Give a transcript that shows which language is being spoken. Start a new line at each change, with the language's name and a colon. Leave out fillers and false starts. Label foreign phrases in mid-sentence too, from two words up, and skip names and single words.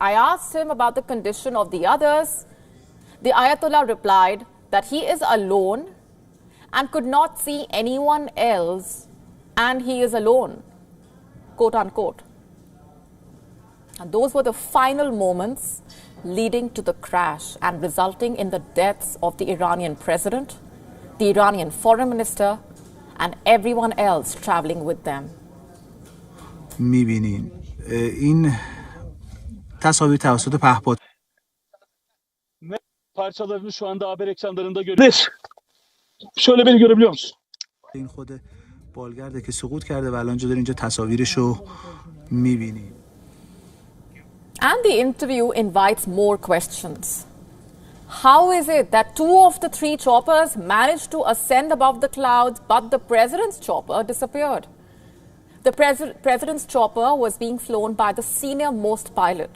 English: I asked him about the condition of the others. The Ayatollah replied that he is alone and could not see anyone else, and he is alone," quote unquote. And those were the final moments leading to the crash and resulting in the deaths of the Iranian president, the Iranian foreign minister, and everyone else traveling with them.
Persian: می‌بینین این تصاویر توسط پهپاد
Turkish: parçalarını şu anda haber ekranlarında görüyoruz. Şöyle beni görebiliyor musun?
Persian: این خود بالگرده که سقوط کرده و الان اینجا دارین اینجا تصاویرشو می‌بینین.
English: And the interview invites more questions. How is it that 2 of the 3 choppers managed to ascend above the clouds, but the president's chopper disappeared? The president's chopper was being flown by the senior-most pilot.